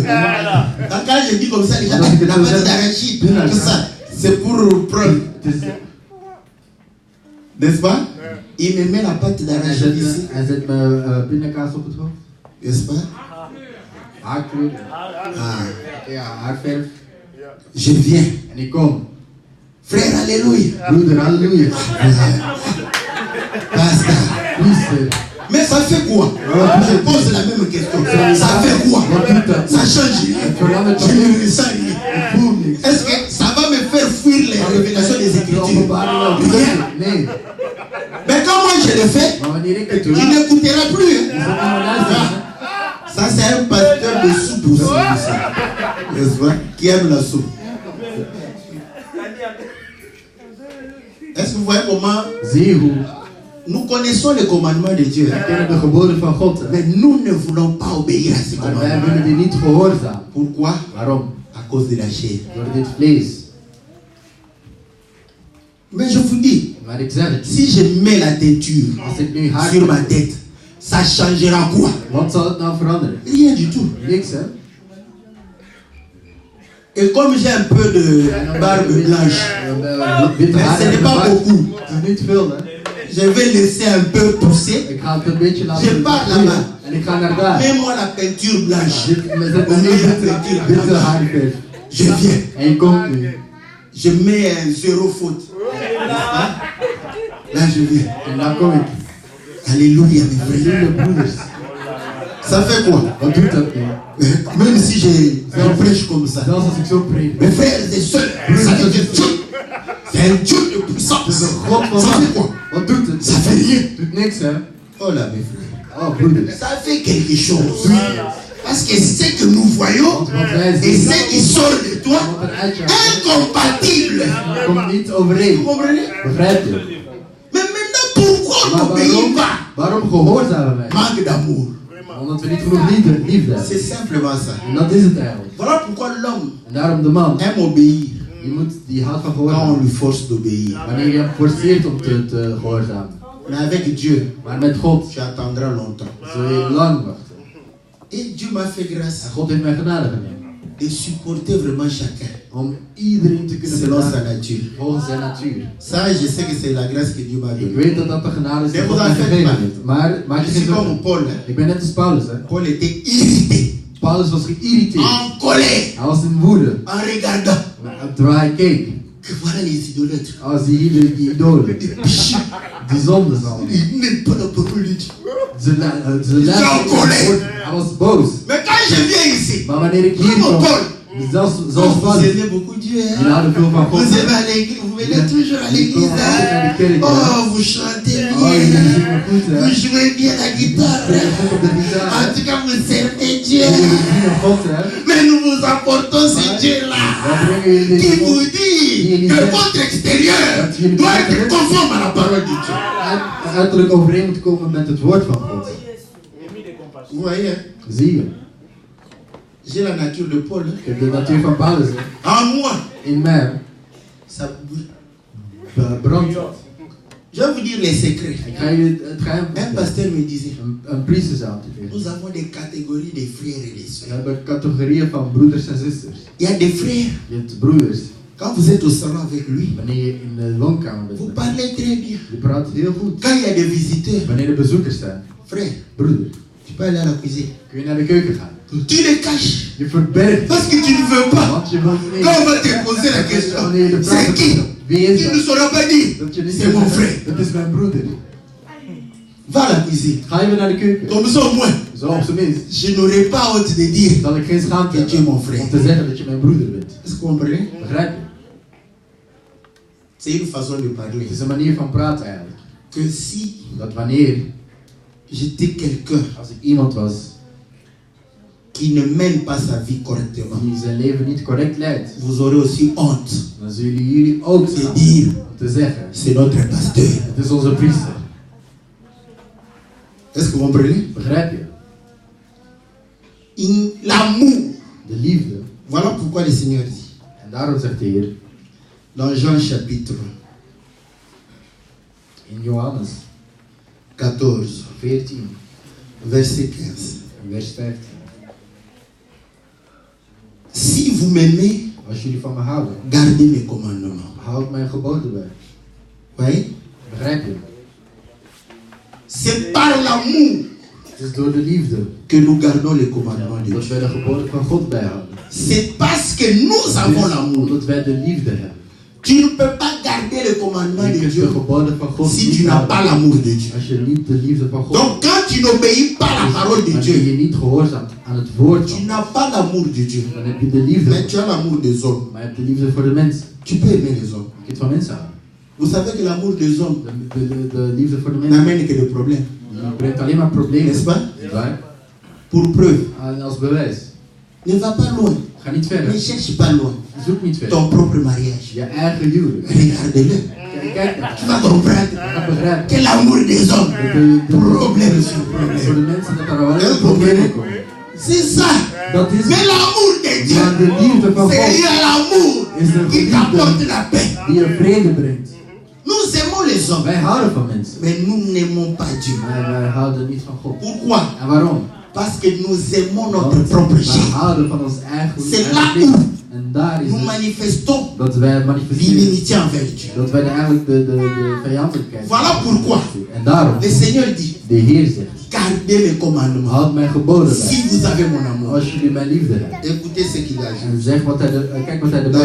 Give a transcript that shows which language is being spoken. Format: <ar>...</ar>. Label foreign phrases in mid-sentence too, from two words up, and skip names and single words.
<fr>Donc, quand je dis comme ça, les gens Donc, la pâte d'arachide, tout ça, c'est pour prendre,</fr> <nl>Het is,</nl> <fr>n'est-ce pas? Il me met la pâte d'arachide ici,</fr> <nl>hij zet me pindakaas op het hoofd.</nl> <fr>n'est-ce pas?</fr> <nl>Haarkleur. Ah, Ja, haarverf.</nl> <fr>je viens.</fr> <nl>En ik kom.</nl> <fr>Frère, alléluia.</fr> <nl>Broeder, halleluja. Basta. Priester.</nl> <fr>Mais ça fait quoi? Je pose la même question. Ça fait quoi?</fr> <nl>Wat doet dat?</nl> <fr>Ça change rien.</fr> <nl>Verandert</nl> <fr>Je</fr> <nl>toch</nl> <fr>ne</fr> <nl>niet?</nl> <fr>ressens rien.</fr> <nl>Ik voel niks.</nl> <fr>Est-ce que ça va me faire fuir les révélations des</fr> <nl>De</nl> <fr>Écritures?</fr> <nl>openbaring wel</nl> <fr>Rien.</fr> <nl>bevestigd? Nee.</nl> <fr>Mais quand moi je le fais,</fr> <nl>Maar wanneer ik het doe,</nl> <fr>il n'écoutera plus.</fr> <nl>is</nl> <fr>Hein?</fr> <nl>dat iemand luisteren.</nl> <fr>Ça, c'est un pasteur de soupe aussi. N'est-ce pas? Qui aime la soupe. Est-ce que vous voyez comment</fr> <nl>Zie je hoe</nl> <fr>nous connaissons les commandements de Dieu,</fr> <nl>we kennen de geboden van God.</nl> <fr>mais nous ne voulons pas obéir à ces</fr> <nl>Maar wij</nl> <fr>commandements.</fr> <nl>willen die niet gehoorzaam.</nl> <fr>Pourquoi?</fr> <nl>Waarom?</nl> <fr>À cause de la chair.</fr> <nl>Door dit vlees.</nl> <fr>Mais je vous dis,</fr> <nl>Maar ik zeg het,</nl> <fr>si je mets la teinture</fr> <nl>als ik nu haar</nl> <fr>sur ma tête, ça changera quoi?</fr> <nl>wat zal het nou veranderen?</nl> <fr>Rien du tout.</fr> <nl>Niks, hè?</nl> <fr>Et comme j'ai un peu de barbe blanche,</fr> <nl>Witte</nl> <fr>mais</fr> <nl>haar</nl> <fr>ce n'est</fr> <nl>en</nl> <fr>pas</fr> <nl>baard.</nl> <fr>beaucoup,</fr> <nl>Het is niet veel, hè?</nl> <fr>je vais laisser un peu pousser.</fr> <nl>Ik ga het een beetje laten</nl> <fr>Je pars</fr> <nl>groeien.</nl> <fr>là-bas.</fr> <nl>En ik ga naar daar.</nl> <fr>Mets-moi la peinture blanche.</fr> <nl>We zetten nu witte haarverf.</nl> <fr>Je viens.</fr> <nl>En je komt nu.</nl> <fr>Je mets un zéro faute. Hein? Là, je viens.</fr> <nl>En dan kom ik.</nl> <fr>Alléluia, mes frères.</fr> <nl>Vrienden, broeders.</nl> <fr>Ça fait quoi?</fr> <nl>Wat doet dat nu?</nl> <fr>Même si je prêche comme ça.</fr> <nl>Zelfs als ik zo predik.</nl> <fr>Mes frères et sœurs, ça veut dire Dieu. C'est un Dieu de puissance.</fr> <nl>God van</nl> <fr>Ça fait</fr> <nl>macht.</nl> <fr>quoi?</fr> <nl>Wat doet het?</nl> <fr>Ça fait rien.</fr> <nl>Doet niks, hè?</nl> <fr>Oh là, mes frères.</fr> <nl>Oh, broeders.</nl> <fr>Ça fait quelque chose. Parce que ce que nous voyons</fr> <nl>Want wat wij</nl> <fr>et</fr> <nl>zien,</nl> <fr>ce qui sort de toi,</fr> <nl>wat eruit gaat,</nl> <fr>incompatible.</fr> <nl>komt niet</nl> <fr>Vous</fr> <nl>overeen.</nl> <fr>comprenez?</fr> <nl>Begrijp je?</nl> <fr>Mais maintenant, pourquoi on</fr> <nl>Maar</nl> <fr>n'obéit</fr> <nl>waarom,</nl> <fr>pas?</fr> <nl>waarom gehoorzamen wij?</nl> <fr>Manque d'amour.</fr> <nl>Omdat we niet genoeg liefde hebben.</nl> <fr>C'est simplement ça.</fr> <nl>En dat is het eigenlijk.</nl> <fr>Voilà pourquoi l'homme</fr> <nl>En daarom de man,</nl> <fr>aime obéir</fr> <nl>die houdt van</nl> <fr>quand on</fr> <nl>gehoorzamen.</nl> <fr>lui force d'obéir.</fr> <nl>Wanneer je hem forceert om te gehoorzamen.</nl> <fr>Mais avec Dieu,</fr> <nl>Maar met God</nl> <fr>tu attendras longtemps.</fr> <nl>zul je lang wachten.</nl> <fr>Et Dieu m'a fait grâce</fr> <nl>En God heeft mij genade gegeven.</nl> <fr>de supporter vraiment chacun</fr> <nl>Om iedereen te kunnen</nl> <fr>selon sa</fr> <nl>bedanken</nl> <fr>nature.</fr> <nl>volgens zijn natuur.</nl> <fr>Ça, je sais que c'est la grâce que Dieu m'a</fr> <nl>Ik</nl> <fr>donnée.</fr> <nl>weet dat dat de genade is die</nl> <fr>Mais</fr> <nl>God</nl> <fr>vous</fr> <nl>mij</nl> <fr>en faites</fr> <nl>gegeven</nl> <fr>pas.</fr> <nl>heeft. Maar maak je</nl> <fr>Je</fr> <nl>geen</nl> <fr>suis comme</fr> <nl>zorgen.</nl> <fr>Paul. Hein.</fr> <nl>Ik ben net als Paulus. Hè.</nl> <fr>Paul était irrité,</fr> <nl>Paulus was geïrriteerd.</nl> <fr>en colère,</fr> <nl>Hij was in woede.</nl> <fr>en regardant</fr> <nl>Terwijl hij keek.</nl> <fr>que voilà les idolâtres.</fr> <nl>Als hij hier die idolen,</nl> <fr>Des péchés.</fr> <nl>die zondes al.</nl> <fr>Ils n'aiment pas la parole de Dieu.</fr> <nl>Ze luisteren. Hij was boos.</nl> <fr>Mais quand je viens ici,</fr> <nl>Maar wanneer ik hier</nl> <fr>comme</fr> <nl>kom,</nl> <fr>Paul,</fr> <nl>zoals</nl> <fr>vous</fr> <nl>Paulus,</nl> <fr>aimez beaucoup Dieu.</fr> <nl>die</nl> <fr>Hein?</fr> <nl>houden veel van God.</nl> <fr>Vous aimez à l'église, vous venez toujours à l'église. Hein? Oh, vous chantez</fr> <nl>Oh, jullie</nl> <fr>bien.</fr> <nl>zingen goed, hè?</nl> <fr>Vous jouez bien la guitare.</fr> <nl>Spelen goed op de gitaar.</nl> <fr>En tout cas, vous servez Dieu.</fr> <nl>Jullie dienen God, hè?</nl> <fr>Mais nous vous apportons ce Dieu-là</fr> <nl>Wij brengen jullie</nl> <fr>qui</fr> <nl>deze</nl> <fr>vous</fr> <nl>God.</nl> <fr>dit que votre extérieur doit être conforme à la parole de Dieu.</fr> <nl>Uiterlijk overeen moet komen met het woord van God.</nl> <fr>Vous voyez, hein?</fr> <nl>Zie je?</nl> <fr>J'ai la nature de Paul. Hein?</fr> <nl>Ik heb de natuur van Paulus. Hè?</nl> <fr>En moi,</fr> <nl>In mij</nl> <fr>ça</fr> <nl>brandt.</nl> <fr>je vais vous dire les secrets.</fr> <nl>Ik ga jullie het geheim</nl> <fr>Un</fr> <nl>vertellen.</nl> <fr>pasteur me disait,</fr> <nl>Een priester zou het zeggen.</nl> <fr>nous avons des catégories de frères et de</fr> <nl>We</nl> <fr>sœurs.</fr> <nl>hebben categorieën van broeders en zusters.</nl> <fr>Il y a des frères,</fr> <nl>Je hebt broeders.</nl> <fr>quand vous êtes au salon avec lui,</fr> <nl>Wanneer je in de woonkamer bent,</nl> <fr>vous parlez très bien.</fr> <nl>je praat heel goed.</nl> <fr>Quand il y a des visiteurs,</fr> <nl>Wanneer er bezoekers zijn,</nl> <fr>frère,</fr> <nl>broeder,</nl> <fr>tu peux aller à la cuisine.</fr> <nl>kun je naar de keuken gaan.</nl> <fr>Tu les caches</fr> <nl>Je verbergt</nl> <fr>parce que tu ne veux pas.</fr> <nl>want je wilt niet.</nl> <fr>Quand on va te poser la question,</fr> <nl>Wanneer je de vraag</nl> <fr>c'est qui?</fr> <nl>stelt, wie is</nl> <fr>Tu ne</fr> <nl>dat?</nl> <fr>sauras pas dire.</fr> <nl>Dat je niet</nl> <fr>C'est mon</fr> <nl>zegt,</nl> <fr>frère.</fr> <nl>dat is mijn broeder.</nl> <fr>Va à la cuisine.</fr> <nl>Ga je weer naar de keuken.</nl> <fr>Comme ça au moins,</fr> <nl>Zo op zijn minst.</nl> <fr>je n'aurai pas honte de dire</fr> <nl>Zal ik geen schaamte</nl> <fr>que tu es mon</fr> <nl>hebben</nl> <fr>frère.</fr> <nl>om te zeggen dat je mijn broeder bent.</nl> <fr>Est-ce que vous comprenez?</fr> <nl>Begrijp je?</nl> <fr>C'est une façon de parler.</fr> <nl>Het is een manier van praten eigenlijk.</nl> <fr>Que si</fr> <nl>Dat wanneer,</nl> <fr>j'étais quelqu'un</fr> <nl>als ik iemand was</nl> <fr>qui ne mène pas sa vie correctement,</fr> <nl>die zijn leven niet correct leidt,</nl> <fr>vous aurez aussi honte</fr> <nl>dan zullen jullie ook</nl> <fr>de</fr> <nl>schamen</nl> <fr>dire</fr> <nl>om te zeggen,</nl> <fr>c'est notre pasteur.</fr> <nl>het is onze priester.</nl> <fr>Est-ce que vous comprenez?</fr> <nl>Begrijp je?</nl> <fr>L'amour.</fr> <nl>De liefde.</nl> <fr>Voilà pourquoi le Seigneur dit</fr> <nl>En daarom zegt de Heer</nl> <fr>dans Jean chapitre</fr> <nl>in Johannes 14, 14,</nl> <fr>verset 15.</fr> <nl>vers 15.</nl> <fr>Si vous m'aimez,</fr> <nl>Als jullie van me houden,</nl> <fr>gardez mes commandements.</fr> <nl>houd mijn geboden bij.</nl> <fr>Voyez?</fr> <nl>Begrijp je?</nl> <fr>C'est par l'amour</fr> <nl>Het is door de liefde</nl> <fr>que nous gardons les commandements de</fr> <nl>dat</nl> <fr>Dieu.</fr> <nl>wij de geboden van God bijhouden.</nl> <fr>C'est parce que nous avons</fr> <nl>Het is</nl> <fr>l'amour.</fr> <nl>omdat wij de liefde hebben.</nl> <fr>Tu ne peux pas garder les commandements</fr> <nl>Je</nl> <fr>de</fr> <nl>kunt de</nl> <fr>Dieu</fr> <nl>geboden van God</nl> <fr>si</fr> <nl>niet</nl> <fr>tu n'as pas</fr> <nl>houden</nl> <fr>l'amour de Dieu.</fr> <nl>als je niet de liefde van God</nl> <fr>Donc quand tu n'obéis pas à la parole de</fr> <nl>wanneer</nl> <fr>Dieu,</fr> <nl>je niet gehoorzaamt aan het woord</nl> <fr>tu</fr> <nl>van</nl> <fr>n'as pas l'amour de Dieu.</fr> <nl>dan heb je de liefde</nl> <fr>Mais tu as l'amour des hommes.</fr> <nl>maar je hebt de liefde voor de mensen.</nl> <fr>Tu peux aimer les hommes.</fr> <nl>Je kunt van mensen houden.</nl> <fr>Vous savez que l'amour des hommes</fr> <nl>De liefde voor de mensen</nl> <fr>n'amène que des problèmes.</fr> <nl>die brengt alleen maar problemen.</nl> <fr>N'est-ce pas?</fr> <nl>Niet waar?</nl> <fr>Pour preuve,</fr> <nl>En als bewijs.</nl> <fr>ne va pas loin.</fr> <nl>Ga niet verder.</nl> <fr>Ne cherche pas loin</fr> <nl>Zoek niet verder.</nl> <fr>ton propre mariage.</fr> <nl>Je eigen huwelijk.</nl> <fr>Regarde-le.</fr> <nl>Kijk naar</nl> <fr>Tu vas comprendre</fr> <nl>Je gaat begrijpen.</nl> <fr>que l'amour des hommes, problème sur</fr> <nl>Voor</nl> <fr>problème.</fr> <nl>de mensen dat er alleen problemen komen.</nl> <fr>C'est ça.</fr> <nl>Dat is</nl> <fr>Mais l'amour de Dieu,</fr> <nl>maar de liefde van</nl> <fr>c'est</fr> <nl>God</nl> <fr>l'amour</fr> <nl>is de</nl> <fr>qui t'apporte</fr> <nl>liefde</nl> <fr>la paix.</fr> <nl>die je vrede brengt.</nl> <fr>Nous aimons les hommes,</fr> <nl>Wij houden van mensen.</nl> <fr>mais nous n'aimons pas Dieu.</fr> <nl>Maar wij houden niet van God.</nl> <fr>Pourquoi?</fr> <nl>En waarom?</nl> <fr>Parce que nous aimons notre</fr> <nl>Want</nl> <fr>propre</fr> <nl>wij</nl> <fr>chair.</fr> <nl>houden van ons eigen</nl> <fr>C'est là</fr> <nl>eigen</nl> <fr>où</fr> <nl>leven. En daar is</nl> <fr>nous</fr> <nl>het</nl> <fr>manifestons</fr> <nl>dat wij manifesteren.</nl> <fr>l'inimitié envers Dieu.</fr> <nl>Dat wij eigenlijk de vijandelijkheid.</nl> <fr>Voilà pourquoi</fr> <nl>En daarom,</nl> <fr>le Seigneur dit,</fr> <nl>de Heer zegt,</nl> <fr>gardez mes commandements</fr> <nl>houd mijn geboden bij.</nl> <fr>si vous avez mon amour.</fr> <nl>Als jullie mijn liefde hebben.</nl> <fr>Écoutez ce qu'il a dit.</fr> <nl>En zeg wat hij kijk wat hij erbij</nl>